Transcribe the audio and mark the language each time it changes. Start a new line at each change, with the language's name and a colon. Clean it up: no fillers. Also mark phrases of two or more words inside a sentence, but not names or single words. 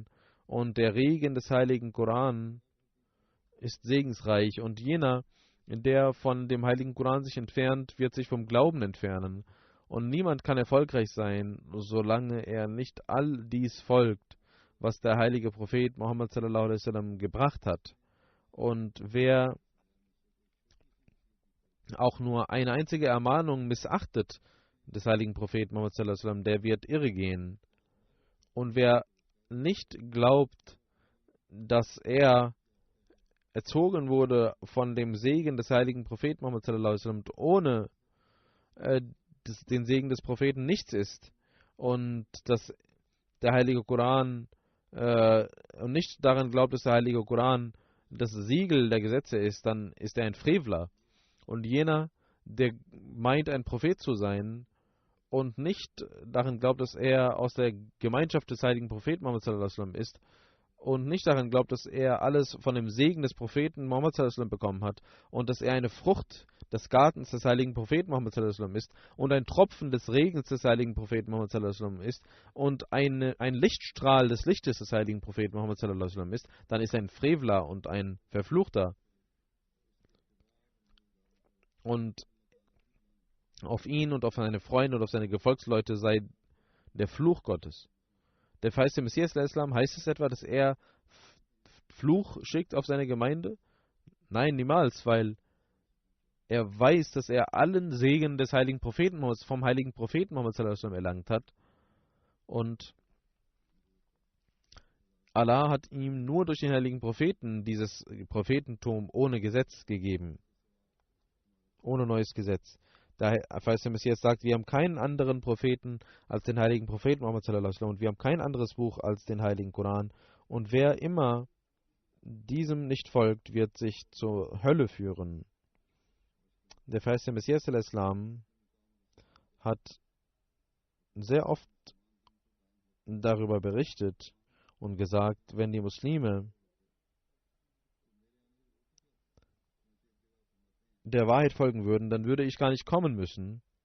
German: Und der Regen des heiligen Koran ist segensreich. Und jener, der von dem heiligen Koran sich entfernt, wird sich vom Glauben entfernen. Und niemand kann erfolgreich sein, solange er nicht all dies folgt, was der heilige Prophet Muhammad
Arabic: صلى الله عليه وسلم
German: gebracht hat. Und wer auch nur eine einzige Ermahnung missachtet des heiligen Propheten Muhammad
Arabic: صلى الله عليه وسلم,
German: der wird irregehen. Und wer nicht glaubt, dass er erzogen wurde von dem Segen des heiligen Propheten Muhammad
Arabic: صلى الله عليه وسلم,
German: ohne den Segen des Propheten nichts ist und dass der Heilige Koran und nicht daran glaubt, dass der Heilige Koran das Siegel der Gesetze ist, dann ist er ein Frevler. Und jener, der meint, ein Prophet zu sein und nicht daran glaubt, dass er aus der Gemeinschaft des heiligen Propheten Muhammad
Arabic: صلى الله عليه وسلم
German: ist und nicht daran glaubt, dass er alles von dem Segen des Propheten Muhammad
Arabic: صلى الله عليه وسلم
German: bekommen hat und dass er eine Frucht des Gartens des heiligen Propheten Muhammad
Arabic: صلى الله عليه وسلم
German: ist und ein Tropfen des Regens des heiligen Propheten Muhammad
Arabic: صلى الله عليه وسلم
German: ist und ein Lichtstrahl des Lichtes des heiligen Propheten Muhammad
Arabic: صلى الله عليه وسلم
German: ist, dann ist er ein Frevler und ein Verfluchter. Und auf ihn und auf seine Freunde und auf seine Gefolgsleute sei der Fluch Gottes. Der verheißte Messias al-Islam, heißt es etwa, dass er Fluch schickt auf seine Gemeinde? Nein, niemals, weil er weiß, dass er allen Segen des heiligen Propheten vom heiligen Propheten Muhammad
Arabic: صلى الله عليه وسلم
German: erlangt hat. Und Allah hat ihm nur durch den heiligen Propheten dieses Prophetentum ohne Gesetz gegeben. Ohne neues Gesetz. Der verheißte Messias sagt, wir haben keinen anderen Propheten als den heiligen Propheten Muhammad
Arabic: صلى الله عليه وسلم
German: und wir haben kein anderes Buch als den heiligen Koran. Und wer immer diesem nicht folgt, wird sich zur Hölle führen. Der verheißte Messias al-Islam hat sehr oft darüber berichtet und gesagt, wenn die Muslime der Wahrheit folgen würden, dann würde ich gar nicht kommen müssen.